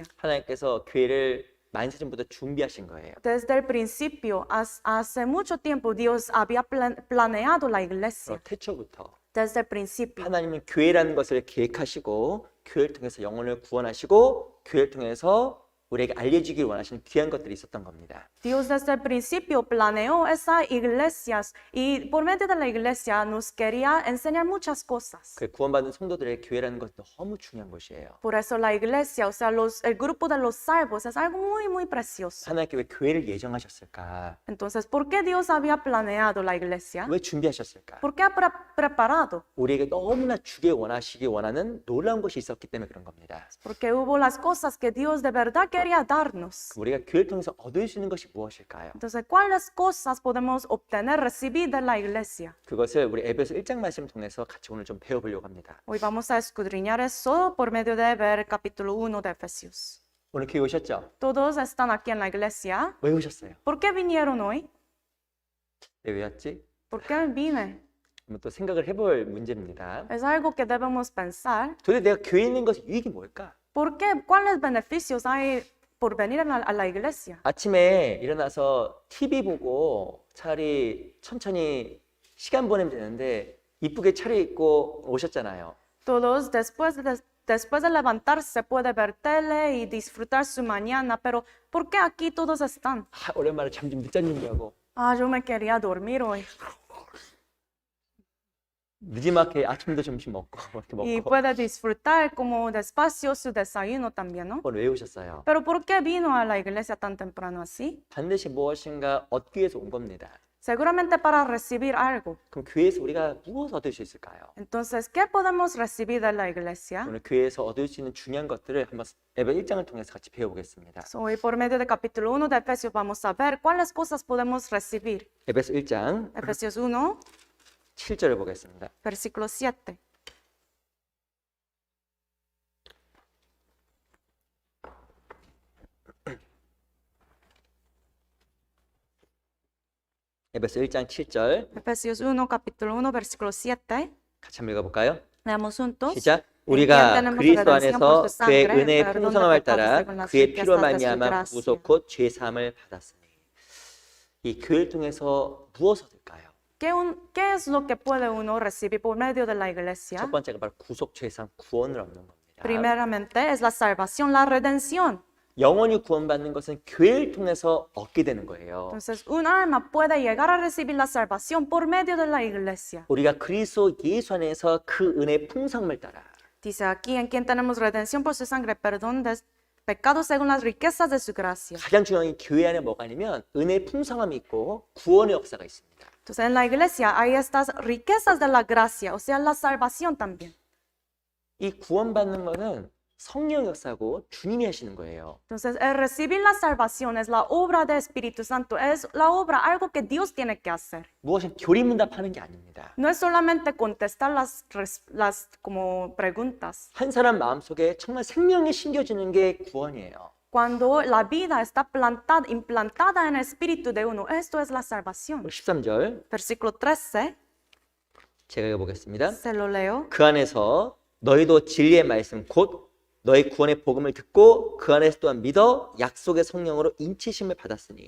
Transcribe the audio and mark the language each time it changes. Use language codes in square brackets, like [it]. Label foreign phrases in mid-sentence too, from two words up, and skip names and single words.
[ko] 하나님께서 교회를 만세전부터 준비하신 거예요. [es] Desde el principio, hace mucho tiempo, Dios había planeado la iglesia. [ko] 태초부터 [es] Desde el principio. [ko] 하나님은 교회라는 것을 계획하시고 교회를 통해서 영혼을 구원하시고 교회를 통해서 우리에게 알려주길 원하시는 귀한 것들이 있었던 겁니다. [es] Dios desde el principio planeó esas iglesias y por medio de la iglesia nos quería enseñar muchas cosas. [ko] 그 구원받은 성도들의 교회라는 것도 너무 중요한 것이에요. [es] Por eso la iglesia, o sea, el grupo de los salvos es algo muy precioso. [ko] 하나님께 왜 교회를 예정하셨을까? [es] Entonces, ¿por qué Dios había planeado la iglesia? [ko] 왜 준비하셨을까? [es] ¿Por qué ha preparado? [ko] 우리에게 너무나 주길 원하시기 원하는 놀라운 것이 있었기 때문에 그런 겁니다. [es] Porque hubo las cosas que Dios de verdad quería darnos. [ko] 우리가 교회를 통해서 얻을 수 있는 것이 무엇일까요? [es] Entonces, ¿cuáles cosas podemos obtener, recibir de la iglesia? [ko] 그것을 우리 에베소 1장 말씀을 통해서 같이 오늘 좀 배워보려고 합니다. [es] Hoy vamos a escudriñar eso por medio de ver el capítulo 1 de Efesios. [ko] 오늘 교회 오셨죠? [es] Todos están aquí en la iglesia. [ko] 왜 오셨어요? [es] ¿Por qué vinieron hoy? [ko] 네, 왜 왔지? [es] ¿Por qué vine? [ko] 한번 또 생각을 해볼 문제입니다. [es] Es algo que debemos pensar. [ko] 도대체 내가 교회에 있는 것의 유익이 뭘까? [es] ¿Por qué? ¿Cuáles beneficios hay por venir a la iglesia? [ko] 아침에 일어나서 TV 보고 차라리 천천히 시간 보내면 되는데 이쁘게 차려입고 오셨잖아요. [es] Todos después de levantarse puede ver tele y disfrutar su mañana, pero ¿por qué aquí todos están? [ko] 오랜만에 잠 좀 늦잠 자고 [es] Ah, yo me quería dormir hoy. [ko] 늦지막하게 아침도 점심 먹고 이렇게 [es] Y [ko] 먹고 [es] puede disfrutar como despacio su desayuno también, ¿no? [ko] 오늘 왜 오셨어요? [es] Pero ¿por qué vino a la iglesia tan temprano así? [ko] 반드시 무엇인가 얻기 위해서 온 겁니다. [es] Seguramente para recibir algo. [ko] 그럼 교회에서 우리가 무엇을 얻을 수 있을까요? [es] Entonces, ¿qué podemos recibir de la iglesia? [ko] 오늘 교회에서 얻을 수 있는 중요한 것들을 한번 에베 1장을 통해서 같이 배워보겠습니다. [es] So, hoy por medio del capítulo 1 de Efesios vamos a ver cuáles cosas podemos recibir. [ko] 에베소 1장 [es] Efesios 1, [ko] 7절을 보겠습니다. [es] versículo 7. [ko] 에베소 1장 7절 [es] Efesios 1, capítulo 1, versículo 7. [ko] 같이 한번 읽어볼까요? [es] Leamos juntos. [ko] 시작. [es] En quien [ko] 우리가 [es] tenemos [ko] 그리스도 [es] redención por [ko] 안에서 [es] su [ko] 그의 [es] sangre, [ko] 은혜의 [es] perdón de [ko] 풍성함을 [es] pecados [ko] 따라 [es] según las [ko] 그의 피로 [es] riquezas de su [ko] 말미암아 [es] gracia. [ko] 구속 곧 죄 사함을 받았으니. 이 교회를 통해서 무엇을 얻을까요? [es] ¿Qué es lo que puede uno recibir por medio de la iglesia? [ko] 첫 번째가 바로 구속 죄 사함 구원을 얻는 겁니다. [es] Primeramente es la salvación, la redención. [ko] 영원히 구원받는 것은 교회를 통해서 얻게 되는 거예요. [es] Entonces, un alma puede llegar a recibir la salvación por medio de la iglesia. [ko] 우리가 그리스도 예수 안에서 그 은혜의 풍성함을 따라 [es] Dice aquí, en quien tenemos redención por su sangre, perdón de pecados según las riquezas de su gracia. [ko] 가장 중요한 게 교회 안에 뭐가 아니면 은혜의 풍성함이 있고 구원의 역사가 있습니다. [es] Entonces, en la iglesia hay estas riquezas de la gracia, o sea, la salvación también. [ko] 이 구원받는 것은 성령 역사고 주님이 하시는 거예요. [es] Entonces, el recibir la salvación es la obra del Espíritu Santo, es la obra, algo que Dios tiene que hacer. [ko] 무엇은 교리문답하는 게 아닙니다. [es] No es solamente contestar las como preguntas. [ko] 한 사람 마음속에 정말 생명이 심겨지는 게 구원이에요. [es] Cuando la vida está implantada en el espíritu de uno, esto es la salvación. [ko] 13절 [es] Versículo 13, [ko] 제가 읽어보겠습니다. [es] se lo leo. [ko] 그 안에서 너희도 진리의 말씀 곧 너희 구원의 복음을 듣고 그 안에서 또한 믿어 약속의 성령으로 인치심을 받았으니